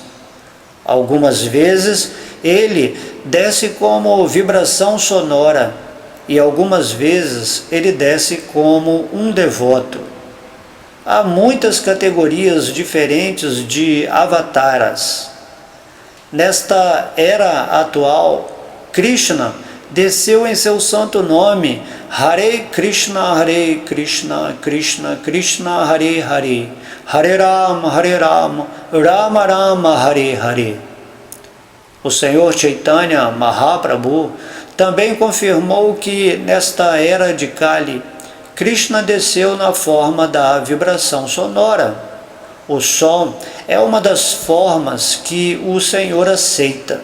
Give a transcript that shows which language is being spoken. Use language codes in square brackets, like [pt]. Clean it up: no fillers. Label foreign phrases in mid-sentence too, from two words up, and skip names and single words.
[pt] Algumas vezes ele desce como vibração sonora e algumas vezes ele desce como um devoto. Há muitas categorias diferentes de avataras. Nesta era atual, Krishna desceu em seu santo nome, [sa] Hare Krishna, Krishna Krishna, Hare Hare, Hare Rama, Rama Rama, Hare Hare. [pt] O Senhor Chaitanya Mahaprabhu também confirmou que nesta era de Kali, Krishna desceu na forma da vibração sonora. O som é uma das formas que o Senhor aceita.